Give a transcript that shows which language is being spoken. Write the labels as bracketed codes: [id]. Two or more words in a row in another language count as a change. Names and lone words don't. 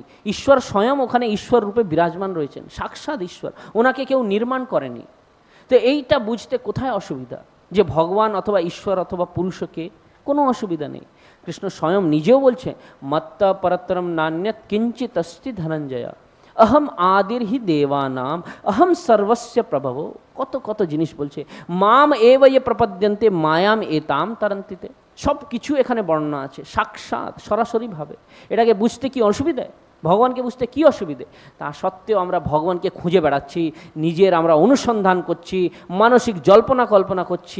[bn] ঈশ্বর স্বয়ং ওখানে ঈশ্বর রূপে বিরাজমান রয়েছেন, সাক্ষাৎ ঈশ্বর, ওনাকে কেউ নির্মাণ করেনি। তো এইটা বুঝতে কোথায় অসুবিধা যে ভগবান অথবা ঈশ্বর অথবা পুরুষকে? কোনো অসুবিধা নেই। কৃষ্ণ স্বয়ং নিজেও বলছে, [sa] মত্ত পরতরম নান্যত কিঞ্চিত অস্তি ধনঞ্জয়, অহম আদির হি দেবানাম, অহম সর্বস্য প্রভব। [bn] কত কত জিনিস বলছে। [sa] মাম এব ইয়ে প্রপদ্যন্তে মায়াম এতাম তরন্তিতে। [bn] সব কিছু এখানে বর্ণনা আছে, সাক্ষাৎ সরাসরিভাবে। এটাকে বুঝতে কি অসুবিধে? ভগবানকে বুঝতে কি অসুবিধে? তা সত্ত্বেও আমরা ভগবানকে খুঁজে বেড়াচ্ছি, নিজের আমরা অনুসন্ধান করছি, মানসিক জল্পনা কল্পনা করছি।